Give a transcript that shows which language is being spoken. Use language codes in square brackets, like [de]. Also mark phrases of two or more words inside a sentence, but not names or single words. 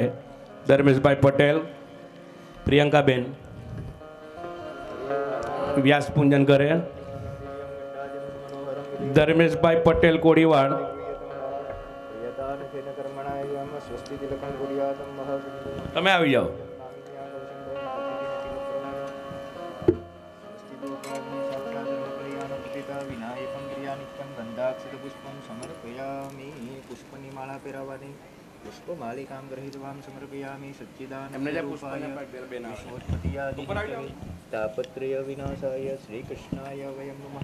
[gu] ધર્મેશભાઈ પટેલ, પ્રિયંકાબેન વ્યાસ પૂજન કરે। ધર્મેશભાઈ પટેલ કોરીવાડ, તમે આવી જાઓ। [sa] पुष्पमालिकां गृहीत्वां समर्पयामि सच्चिदानन्दरूपाय विनाशाय श्रीकृष्णाय वयं नमः।